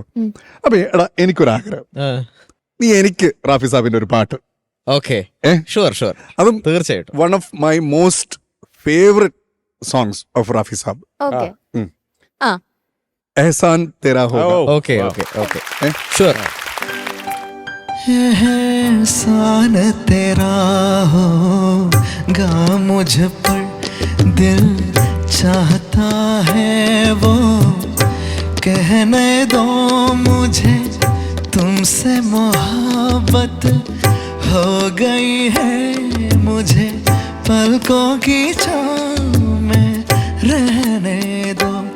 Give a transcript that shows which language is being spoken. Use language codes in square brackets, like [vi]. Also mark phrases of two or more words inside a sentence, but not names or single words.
[ml] അപ്പൊ എടാ എനിക്കൊരാഗ്രഹം, നീ എനിക്ക് റാഫി സാബിന്റെ ഒരു പാട്ട്. ഓക്കെ, ഏ? [en] sure sure, [ml] അതും തീർച്ചയായിട്ടും. [en] one of my most favourite songs of Rafi Saab, [ml] ഓക്കെ ആ [hi] एहसान तेरा होगा. [en] okay okay okay, [ml] ഏ? ഷുവർ. [hi] एहसान तेरा होगा मुझ पर, दिल चाहता है वो कहने दो मुझे, तुमसे मोहब्बत हो गई है मुझे, पलकों की छाँव में रहने दो,